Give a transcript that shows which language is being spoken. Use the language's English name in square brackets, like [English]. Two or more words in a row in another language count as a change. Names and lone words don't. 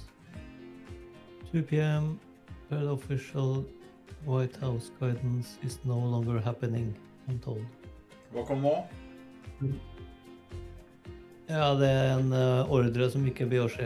[English] 2 p.m. per official White House guidance is no longer happening, I'm told. [Norwegian] Hva kom nå? Ja, det en ordre som ikke blir å skje.